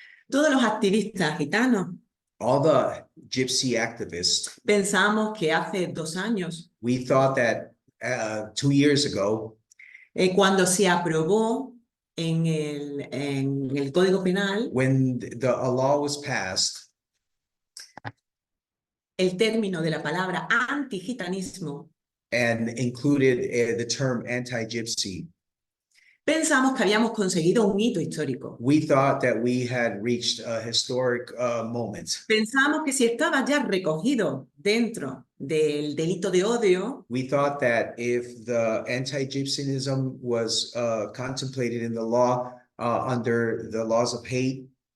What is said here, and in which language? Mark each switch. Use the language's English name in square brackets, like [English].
[Spanish] Todos los activistas gitanos [English] All the gypsy activists, [Spanish] pensamos que hace 2 años, [English] we thought that 2 years ago, [Spanish] cuando se aprobó en el Código Penal [English] when a law was passed, [Spanish] el término de la palabra antigitanismo, [English] and included the term anti-gypsy, [Spanish] pensamos que habíamos conseguido un hito histórico. [English] we thought that we had reached a historic moment. [Spanish] Pensamos que si estaba ya recogido dentro del delito de odio, [English] We thought that if the anti-gypsyism was contemplated in the law under the laws of hate,